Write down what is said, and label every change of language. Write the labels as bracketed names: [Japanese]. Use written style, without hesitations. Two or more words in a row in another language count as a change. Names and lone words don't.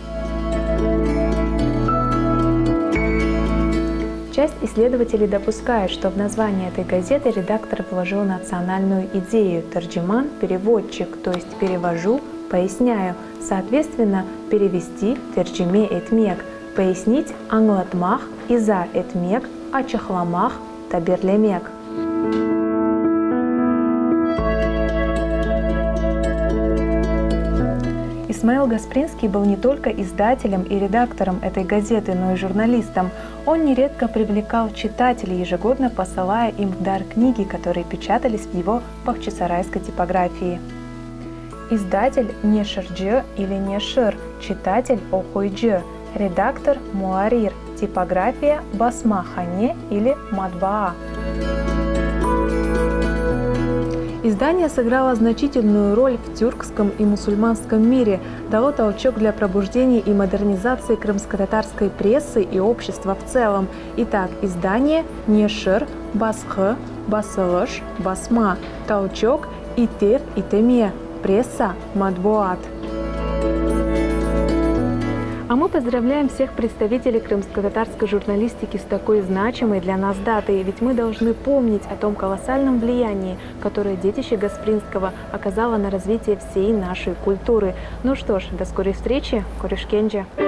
[Russian] Часть исследователей допускает, что в название этой газеты редактор вложил национальную идею «Терджиман» – переводчик, то есть перевожу, поясняю. Соответственно, перевести [Crimean Tatar] «терджиме этмек» [Russian] – пояснить [Crimean Tatar] «англатмах», «иза этмек», «ачахламах», «таберлемек». [Russian] Исмаил Гаспринский был не только издателем и редактором этой газеты, но и журналистом. Он нередко привлекал читателей, ежегодно посылая им в дар книги, которые печатались в его бахчисарайской типографии. Издатель Нешерджи или Нешир, читатель Охойджи, редактор Муарир, типография Басмахане или Матбаа. Издание сыграло значительную роль в тюркском и мусульманском мире, дало толчок для пробуждения и модернизации крымско-татарской прессы и общества в целом. Итак, издание [Crimean Tatar] Нешир, Басхы, Басылыш, Басма, [Russian] толчок [Crimean Tatar] Итер, Итеме, [Russian] пресса, Матбуат. А мы поздравляем всех представителей крымско-татарской журналистики с такой значимой для нас датой, ведь мы должны помнить о том колоссальном влиянии, которое детище Гаспринского оказало на развитие всей нашей культуры. Ну что ж, до скорой встречи, Корюшкенджи!